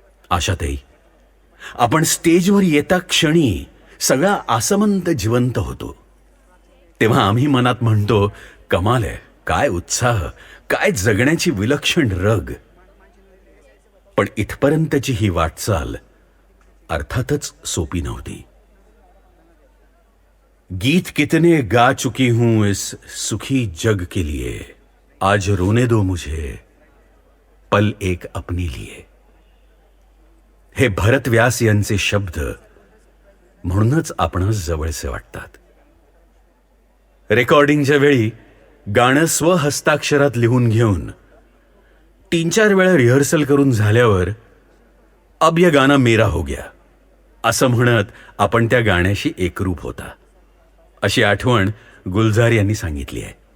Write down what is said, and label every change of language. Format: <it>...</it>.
<mr>आशाताई, आपण स्टेजवर येता क्षणी सगळा आसमंत जिवंत होतो. तेव्हा आम्ही मनात म्हणतो, कमाल आहे, काय उत्साह, काय जगण्याची विलक्षण रग. पण इथपर्यंतची ही वाटचाल अर्थातच सोपी नव्हती.</mr> <hi>गीत कितने गा चुकी हूं इस सुखी जग के लिए, आज रोने दो मुझे पल एक अपने लिए.</hi> <mr>हे भरत व्यास यांचे शब्द म्हणूनच आपणास जवळचे वाटतात. रेकॉर्डिंगच्या वेळी गाणं स्वहस्ताक्षरात लिहून घेऊन 3-4 वेळा रिहर्सल करून झाल्यावर</mr> <hi>अब ये गाना मेरा हो गया</hi> <mr>असं म्हणत आपण त्या गाण्याशी एकरूप होता, अशी आठवण गुलजार यांनी सांगितली आहे.</mr>